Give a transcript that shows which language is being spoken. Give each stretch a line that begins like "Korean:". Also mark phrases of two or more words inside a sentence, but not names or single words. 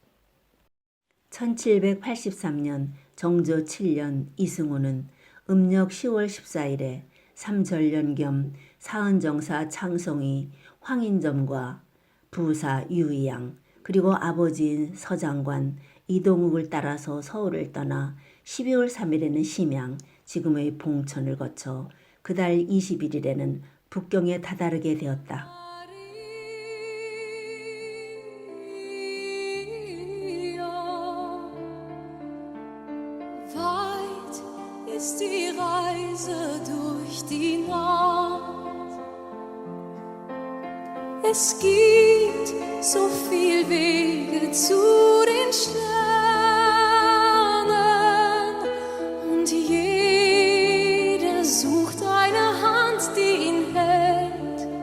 Korean: 1783년 정조 7년 이승훈은 음력 10월 14일에 삼절년 겸 사은정사 창성이 황인점과 부사 유의양 그리고 아버지인 서장관 이동욱을 따라서 서울을 떠나 12월 3일에는 심양 지금의 봉천을 거쳐 그달 21일에는 북경에 다다르게 되었다.
German: Ist die Reise durch die Nacht. Es gibt so viel Wege zu den Sternen und jeder sucht eine Hand, die ihn hält.